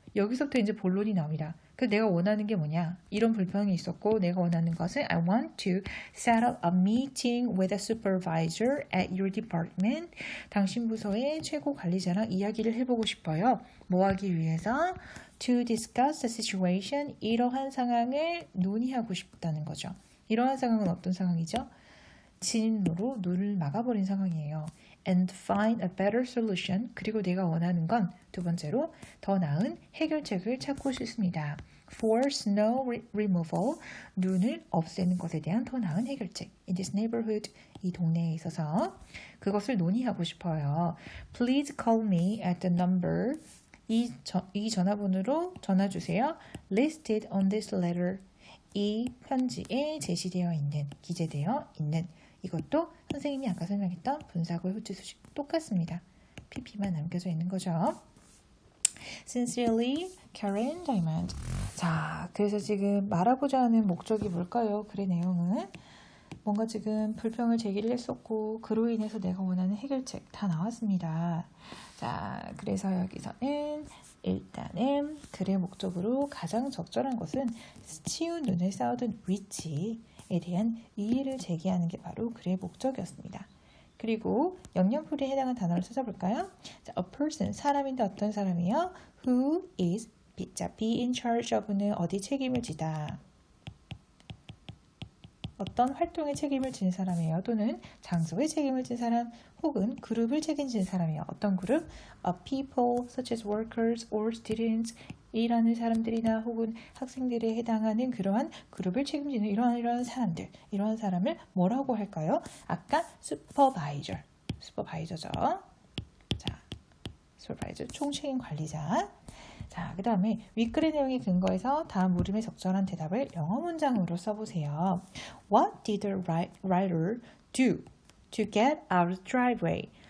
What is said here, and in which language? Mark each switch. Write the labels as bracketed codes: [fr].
[ko] 여기서부터 이제 본론이 나옵니다. 그래서 내가 원하는 게 뭐냐? 이런 불평이 있었고 내가 원하는 것은 [en] I want to set up a meeting with a supervisor at your department. [ko] 당신 부서의 최고 관리자랑 이야기를 해보고 싶어요. 뭐 하기 위해서? [en] To discuss the situation. [ko] 이러한 상황을 논의하고 싶다는 거죠. 이러한 상황은 어떤 상황이죠? 진입로로 눈을 막아버린 상황이에요. [en] And find a better solution. [ko] 그리고 내가 원하는 건 두 번째로 더 나은 해결책을 찾고 싶습니다. [en] For snow removal. [ko] 눈을 없애는 것에 대한 더 나은 해결책. [en] In this neighborhood. [ko] 이 동네에 있어서 그것을 논의하고 싶어요. [en] Please call me at the number. [ko] 이 전화번호로 전화 주세요. [en] Listed on this letter. [ko] 이 편지에 제시되어 있는, 기재되어 있는 이것도 선생님이 아까 설명했던 분사구의 후치 수식 똑같습니다. pp만 남겨져 있는 거죠. [en] Sincerely, Karen Diamond. [ko] 자, 그래서 지금 말하고자 하는 목적이 뭘까요? 글의 내용은 뭔가 지금 불평을 제기를 했었고 그로 인해서 내가 원하는 해결책 다 나왔습니다. 자, 그래서 여기서는 일단은 글의 목적으로 가장 적절한 것은 치운 눈을 쌓아둔 위치에 대한 이의를 제기하는 게 바로 글의 목적이었습니다. 그리고 영영풀이에 해당하는 단어를 찾아볼까요? 자, [en] a person, [ko] 사람인데 어떤 사람이요? [en] who is, [ko] 자, [en] be in charge of [ko] 는 어디 책임을 지다. 어떤 활동에 책임을 지는 사람이에요. 또는 장소에 책임을 진 사람 혹은 그룹을 책임지는 사람이에요. 어떤 그룹? [en] A people such as workers or students [ko] 일하는 사람들이나 혹은 학생들에 해당하는 그러한 그룹을 책임지는 이러한 사람들, 이러한 사람을 뭐라고 할까요? 아까 supervisor, 슈퍼바이저죠. 자, supervisor, 총책임 관리자. 자, 그 다음에 윗글의 내용에 근거해서 다음 물음에 적절한 대답을 영어 문장으로 써보세요. [en] What did the writer do to get out of the driveway?